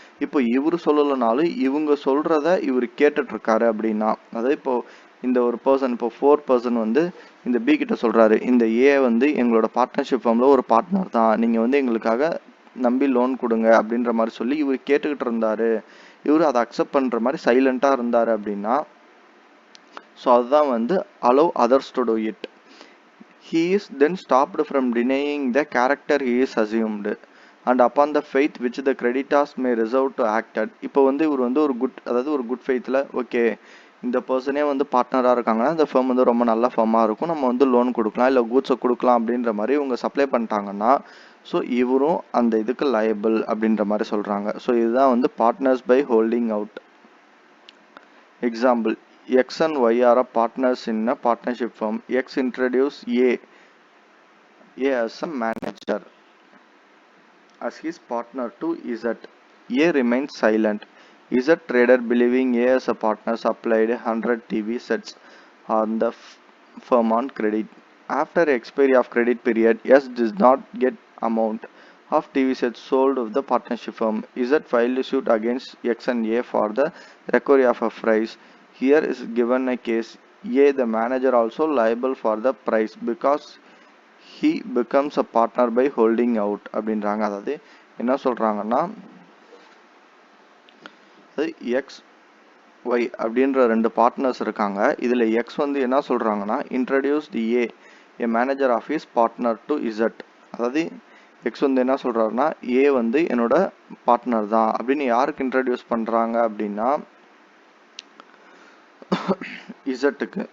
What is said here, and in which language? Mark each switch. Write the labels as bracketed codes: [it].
[ta] இப்போ இவர் சொல்லலைனாலும் இவங்க சொல்கிறத இவர் கேட்டுட்ருக்காரு அப்படின்னா அதாவது இப்போது இந்த ஒரு பர்சன் இப்போ 4 பர்சன் வந்து இந்த பி கிட்ட சொல்கிறாரு இந்த ஏ வந்து எங்களோட பார்ட்னர்ஷிப் ஃபார்மில் ஒரு பார்ட்னர் தான், நீங்கள் வந்து எங்களுக்காக நம்பி லோன் கொடுங்க அப்படின்ற மாதிரி சொல்லி இவர் கேட்டுக்கிட்டு இருந்தாரு, இவர் அதை அக்செப்ட் பண்ணுற மாதிரி சைலண்ட்டாக இருந்தார் அப்படின்னா, ஸோ அதுதான் வந்து [en] allow others to do it. He is then stopped from denying the character he is assumed and upon the faith which the creditors may reserve to act at. [ta] இப்போ வந்து இவர் வந்து ஒரு குட், அதாவது ஒரு குட் ஃபெய்த்தில் ஓகே இந்த பர்சனே வந்து பார்ட்னராக இருக்காங்கன்னா இந்த ஃபர்ம் வந்து ரொம்ப நல்ல ஃபர்மாக இருக்கும், நம்ம வந்து லோன் கொடுக்கலாம் இல்லை கூட்ஸை கொடுக்கலாம் அப்படின்ற மாதிரி இவங்க சப்ளை பண்ணிட்டாங்கன்னா, ஸோ இவரும் அந்த இதுக்கு லயபிள் அப்படின்ற மாதிரி சொல்கிறாங்க. [en] so [ta] இதுதான் வந்து [en] Partners by holding out. Example, X and Y are partners in a partnership firm. X introduced A as a manager as his partner to Z. A remains silent. Z trader, believing A as a partner, supplied 100 TV sets on the firm on credit. After expiry of credit period, S does not get amount of TV sets sold of the partnership firm. Z filed suit against X and A for the recovery of a price. Here is given a case. A, the manager, also liable for the price because he becomes a partner by holding out [ta] அப்படின்றாங்க. அதாவது என்ன சொல்றாங்கன்னா, X Y அப்படின்ற ரெண்டு partners இருக்காங்க. இதில் X வந்து என்ன சொல்கிறாங்கன்னா, [en] Introduced A manager of his partner to Z. [ta] அதாவது எக்ஸ் வந்து என்ன சொல்கிறாருன்னா, ஏ வந்து என்னோட பார்ட்னர் தான் அப்படின்னு யாருக்கு இன்ட்ரடியூஸ் பண்ணுறாங்க அப்படின்னா இசட்டுக்கு.